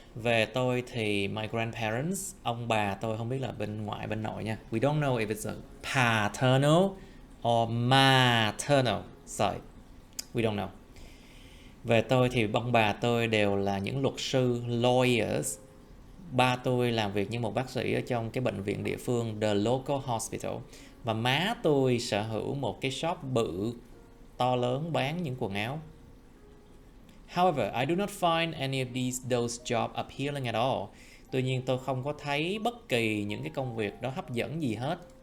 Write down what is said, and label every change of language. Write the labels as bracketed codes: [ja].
[vi] Về tôi thì [en] my grandparents, [vi] ông bà tôi không biết là bên ngoại bên nội nha. [en] We don't know if it's a paternal or maternal side. We don't know. [vi] Về tôi thì ông bà tôi đều là những luật sư, lawyers. Ba tôi làm việc như một bác sĩ ở trong cái bệnh viện địa phương, [en] the local hospital. [vi] Và má tôi sở hữu một cái shop bự, to lớn bán những quần áo. [en] However, I do not find any of those jobs appealing at all. [vi] Tuy nhiên tôi không có thấy bất kỳ những cái công việc đó hấp dẫn gì hết.